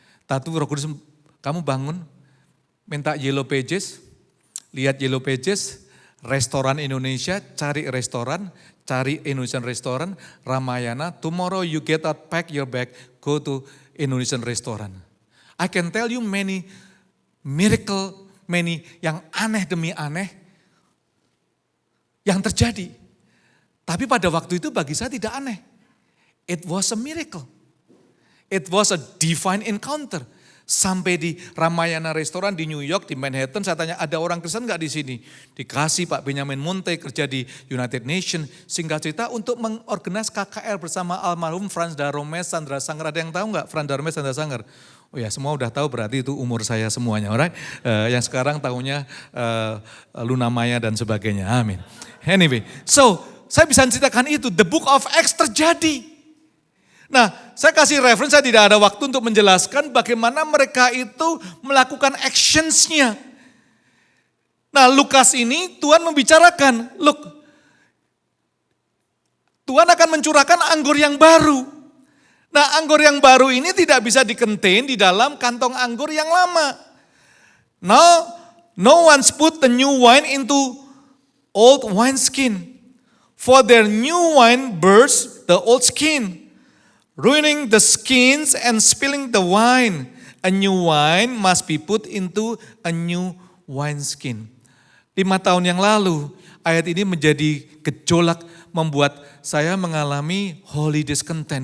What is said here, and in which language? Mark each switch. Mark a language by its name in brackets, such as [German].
[Indonesian] Tatu Roh Kudus, kamu bangun, minta Yellow Pages, lihat Yellow Pages, restoran Indonesia, cari restoran, cari Indonesian restoran, Ramayana, [English] tomorrow you get out, pack your bag, go to Indonesian restaurant. I can tell you many miracle [Indonesian] many yang aneh demi aneh yang terjadi. Tapi pada waktu itu bagi saya tidak aneh. [English] It was a miracle. It was a divine encounter. [Indonesian] Sampai di Ramayana Restoran di New York, di Manhattan, saya tanya ada orang Kristen nggak di sini? Dikasih Pak Benjamin Monte kerja di United Nations, singkat cerita untuk mengorganize KKR bersama almarhum Frans Daromes, Sandra Sanger. Ada yang tahu nggak Frans Daromes, Sandra Sanger? Oh ya, semua udah tahu, berarti itu umur saya semuanya, alright? Yang sekarang tahunya Luna Maya dan sebagainya, amin. Anyway, so saya bisa ceritakan itu, [English] the book of Acts [Indonesian] terjadi. Nah, saya kasih reference, saya tidak ada waktu untuk menjelaskan bagaimana mereka itu melakukan actions-nya. Nah, Lukas ini Tuhan membicarakan, look, Tuhan akan mencurahkan anggur yang baru. Nah, anggur yang baru ini tidak bisa di-contain di dalam kantong anggur yang lama. [English] Now, no one's put the new wine into old wineskin. For their new wine bursts the old skin, ruining the skins and spilling the wine. A new wine must be put into a new wineskin. [Indonesian] 5 tahun yang lalu, ayat ini menjadi gejolak membuat saya mengalami holy discontent.